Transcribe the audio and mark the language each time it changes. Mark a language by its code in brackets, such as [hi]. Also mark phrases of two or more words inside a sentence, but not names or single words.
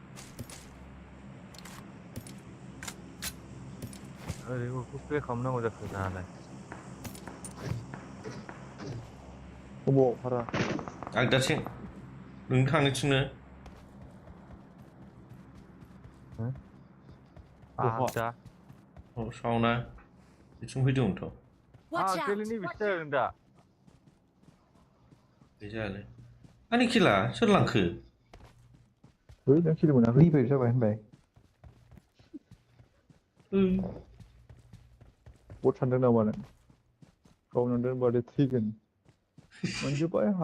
[brx] ओरै प्ले खालामनांगौ जाखो दालाय अबाव हारा आगदाथिं नों थांनोथिंनो आगदा सावना बिथिं फैदोंमोनथ' [en] Watch out! [brx] गेलेनि बिसि जादों दा बे जायालै आंनि किला सोर लांखो बै नों किल मोनाखै रिभाइभ जाबाय होनबाय बट सानदों नामा नों गावनाव दोनबादे थैगोन मोनजोब्बाय आंहा